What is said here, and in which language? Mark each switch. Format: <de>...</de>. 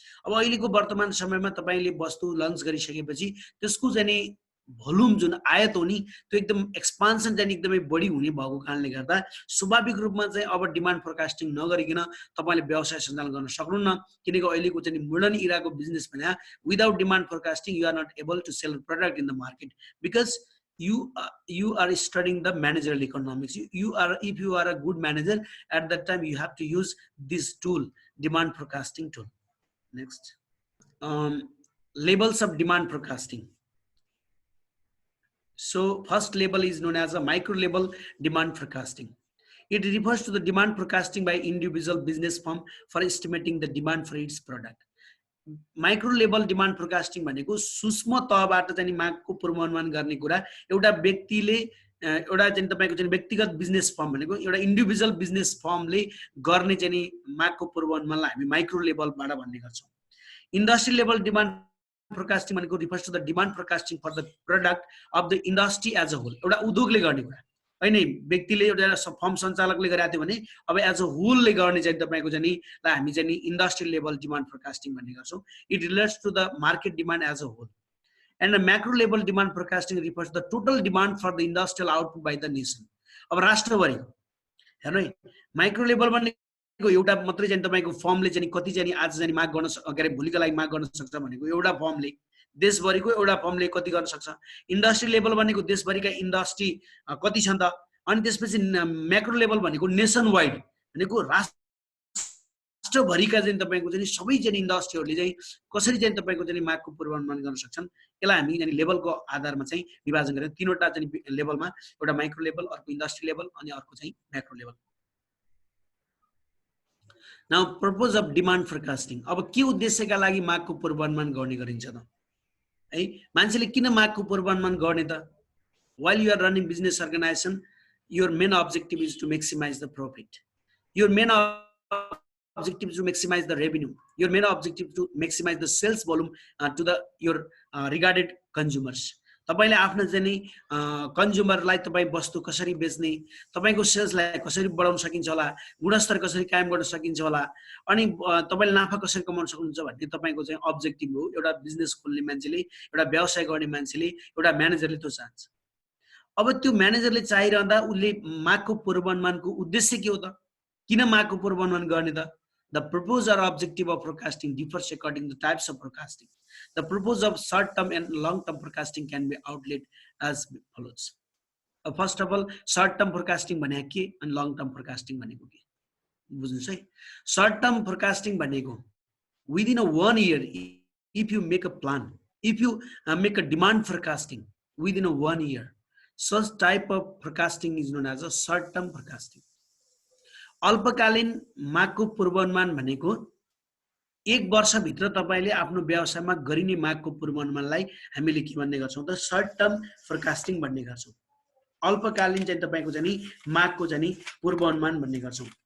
<ne>अब अहिलेको वर्तमान समयमा तपाईँले वस्तु लन्च गरिसकेपछि त्यसको चाहिँ भोल्युम जुन आयत हो नि त्यो एकदम एक्सपान्सन चाहिँ एकदमै बढी हुने भएको कारणले गर्दा स्वाभाविक रूपमा चाहिँ अब डिमान्ड फोरकास्टिङ नगरिकन तपाईँले व्यवसाय सञ्चालन गर्न सक्नुहुन्न। किनकि अहिलेको चाहिँ मोडर्न इराको बिजनेस भने</ne> <en>Without demand forecasting you are not able to sell product in the market because you are studying the managerial economics. If you are a good manager at that time you have to use this tool, demand forecasting tool. Next, labels of demand forecasting. So first label is known as a micro label demand forecasting. It refers to the demand forecasting by individual business firm for estimating the demand for its product.</en> <ne>Micro level demand forecasting भनेको सूक्ष्म तहबाट चाहिँ मागको पूर्वानुमान गर्ने कुरा एउटा व्यक्तिले एउटा चाहिँ तपाईको चाहिँ व्यक्तिगत बिजनेस फर्म भनेको एउटा इन्डिभिजुअल बिजनेस फर्मले गर्ने चाहिँ मागको पूर्वानुमानलाई हामी माइक्रो लेभलबाट भन्ने गर्छौँ।</ne> <en>Industry level demand forecasting भनेको refers to the demand forecasting for the product of the industry as a whole.</en> <ne>एउटा उद्योगले गर्ने कुरा होइन, व्यक्तिले एउटा फर्म सञ्चालकले गरेको थियो भने अब एज अ होलले गर्ने चाहिँ तपाईँको चाहिँ हामी चाहिँ इन्डस्ट्री लेभल डिमान्ड फोरकास्टिङ भन्ने गर्छौँ।</ne> <en>It relates to the market demand as a whole. And macro level demand forecasting refers the total demand for the industrial output by the nation.</en> <ne>अब राष्ट्रभरि हेर्नु है, माइक्रो लेभल भनेको एउटा मात्रै चाहिँ तपाईँको फर्मले चाहिँ कति चाहिँ आज चाहिँ माग गर्न के अरे भोलिको लागि माग गर्न सक्छ भनेको एउटा फर्मले, देशभरिको एउटा फर्मले कति गर्न सक्छ। इन्डस्ट्री लेभल भनेको देशभरिका इन्डस्ट्री कति छन् त। अनि त्यसपछि म्याक्रो लेभल भनेको नेसन वाइड भनेको राष्ट्रभरिका चाहिँ तपाईँको चाहिँ सबै चाहिँ इन्डस्ट्रीहरूले चाहिँ कसरी चाहिँ तपाईँको चाहिँ मागको पूर्वानुमान गर्न सक्छन्। यसलाई हामी चाहिँ लेभलको आधारमा चाहिँ विभाजन गरेर तीनवटा चाहिँ लेभलमा, एउटा माइक्रो लेभल, अर्को इन्डस्ट्री लेभल अनि अर्को चाहिँ macro level.</ne> <en>Now purpose of demand forecasting.</en> <ne>अब के उद्देश्यका लागि मागको पूर्वानुमान गर्ने गरिन्छ त है? मान्छेले किन मागको पूर्वानुमान गर्ने त?</ne> <en>While you are running business organization, your main objective is to maximize the profit. Your main objective is to maximize the revenue. Your main objective is to maximize the sales volume to the your regarded consumers.</en> <ne>तपाईले आफ्नो चाहिँ कन्ज्युमरलाई तपाई वस्तु कसरी बेच्ने, तपाईको सेल्सलाई कसरी बढाउन सकिन्छ होला, गुणस्तर कसरी कायम गर्न सकिन्छ होला, अनि तपाईले नाफा कसरी कमाउन सक्नुहुन्छ भन्ने तपाईको चाहिँ अब्जेक्टिभ हो। एउटा बिजनेस खोल्ने मान्छेले, एउटा व्यवसाय गर्ने मान्छेले, एउटा म्यानेजरले त्यो चाहन्छ। अब त्यो म्यानेजरले चाहिरहँदा उसले मागको पूर्वानुमानको उद्देश्य के हो त? किन मागको पूर्वानुमान गर्ने त?</ne> <en>The purpose or objective of forecasting differs according to the types of forecasting. The purpose of short-term and long-term forecasting can be outlined as follows. First of all,</en> <ne>short-term forecasting भनेको के अनि long-term forecasting भनेको के बुझ्नुस् है।</ne> <en>Short-term forecasting भनेको within a 1 year, if you make a plan, if you make a demand forecasting within a 1 year, such type of forecasting is known as a short-term forecasting.</en> <ne>अल्पकालीन मागको पूर्वानुमान भनेको 1 वर्षभित्र तपाईले आफ्नो व्यवसायमा गरिने मागको पूर्वानुमानलाई हामीले के भन्ने गर्छौं त? शर्ट टर्म फोरकास्टिङ भन्ने गर्छौं। अल्पकालीन चाहिँ तपाईको चाहिँ मागको चाहिँ पूर्वानुमान भन्ने गर्छौं।</ne>